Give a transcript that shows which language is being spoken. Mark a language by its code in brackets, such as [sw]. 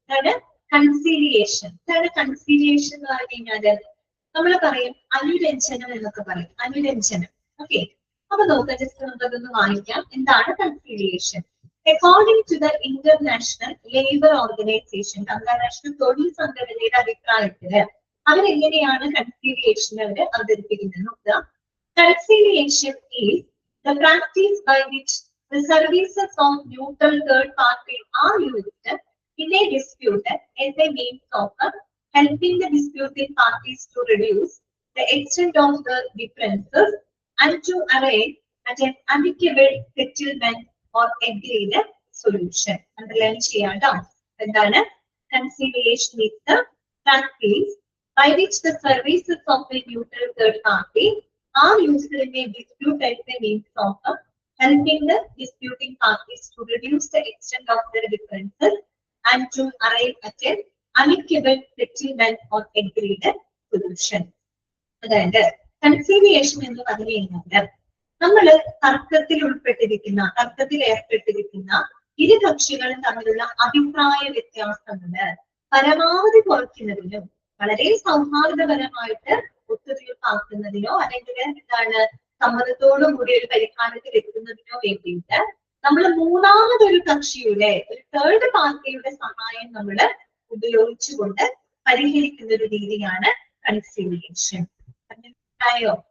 [ml] അതാണ് കൺസീലിയേഷൻ. എന്താണ് കൺസീലിയേഷൻ എന്ന് പറഞ്ഞു കഴിഞ്ഞാല് നമ്മൾ പറയും അനുരഞ്ജനം എന്നൊക്കെ പറയും, അനുരഞ്ജനം. ഓക്കെ, അപ്പൊ നോക്കാം, ജസ്റ്റ് നമുക്കതൊന്ന് വായിക്കാം. എന്താണ് conciliation? [en] according to the International Labour Organisation, [ml] അന്താരാഷ്ട്ര തൊഴിൽ സംഘടനയുടെ അഭിപ്രായത്തില് അവരെങ്ങനെയാണ് കൺസീലിയേഷൻ അവർ അവതരിപ്പിക്കുന്നത് നോക്കുക. [en] Conciliation is the practice by which the services of neutral third party are used in a dispute as a means of helping the disputing parties to reduce the extent of the differences and to arrive at an amicable settlement or agreed solution. [ml] Underline ചെയ്യാട്ടോ. എന്താണ് conciliation? [en] Is the practice by which the services of a neutral third party are used in a dispute as a means of helping the disputing parties to reduce the extent of their differences and to arrive at an amicable settlement or agreed solution. [ml] അതായത് conciliation എന്ന് പറഞ്ഞു കഴിഞ്ഞാൽ നമ്മൾ തർക്കത്തിൽ ഏർപ്പെട്ടിരിക്കുന്ന ഇരു കക്ഷികളും തമ്മിലുള്ള അഭിപ്രായ വ്യത്യാസങ്ങള് പരമാവധി കുറയ്ക്കുന്നതിനും വളരെ സൗഹാർദ്ദപരമായിട്ട് ഒത്തുതീർപ്പാക്കുന്നതിനോ അല്ലെങ്കിൽ എന്താണ് സമ്മതത്തോടും കൂടി ഒരു പരിഹാരത്തിൽ എത്തുന്നതിനോ വേണ്ടിയിട്ട് നമ്മൾ മൂന്നാമതൊരു കക്ഷിയുടെ, ഒരു തേർഡ് പാർട്ടിയുടെ സഹായം നമ്മൾ ഉപയോഗിച്ചുകൊണ്ട് പരിഹരിക്കുന്ന ഒരു രീതിയാണ് കൺസീലിയേഷൻ. മനസ്സിലായോ?